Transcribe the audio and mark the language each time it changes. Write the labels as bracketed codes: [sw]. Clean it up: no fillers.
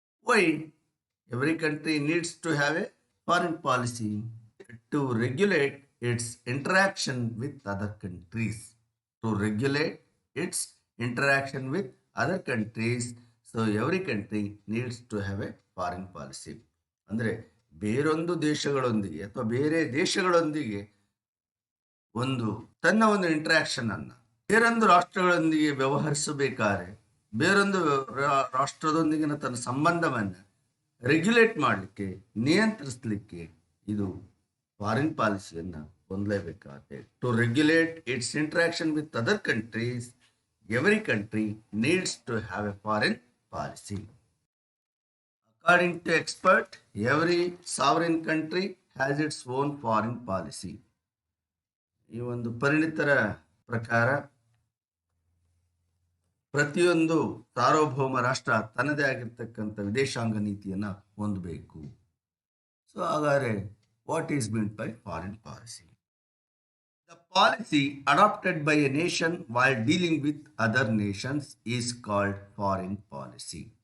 [en] Why every country needs to have a foreign policy? To regulate its interaction with other countries. To regulate its interaction with other countries. So every country needs to have a foreign policy. [kn] ಅಂದರೆ ಬೇರೊಂದು ದೇಶಗಳೊಂದಿಗೆ ಅಥವಾ ಬೇರೆ ದೇಶಗಳೊಂದಿಗೆ ತನ್ನ ಒಂದು interaction ಅನ್ನು ಬೇರೊಂದು ರಾಷ್ಟ್ರಗಳೊಂದಿಗೆ ವ್ಯವಹರಿಸಬೇಕಾದ್ರೆ ಬೇರೊಂದು ರಾಷ್ಟ್ರದೊಂದಿಗಿನ ತನ್ನ ಸಂಬಂಧವನ್ನು ರೆಗ್ಯುಲೇಟ್ ಮಾಡಲಿಕ್ಕೆ, ನಿಯಂತ್ರಿಸಲಿಕ್ಕೆ ಇದು ಫಾರಿನ್ ಪಾಲಿಸಿಯನ್ನು ಹೊಂದಲೇಬೇಕಾಗುತ್ತೆ. [en] To regulate its interaction with other countries, every country needs to have a foreign policy. According to expert, every sovereign country has its own foreign policy. [kn] ಈ ಒಂದು ಪರಿಣಿತರ ಪ್ರಕಾರ ಪ್ರತಿಯೊಂದು ಸಾರ್ವಭೌಮ ರಾಷ್ಟ್ರ ತನ್ನದೇ ಆಗಿರ್ತಕ್ಕಂಥ ವಿದೇಶಾಂಗ ನೀತಿಯನ್ನು ಹೊಂದಬೇಕು. [en] So ಹಾಗಾದರೆ what is meant by foreign policy? The policy adopted by a nation while dealing with other nations is called foreign policy.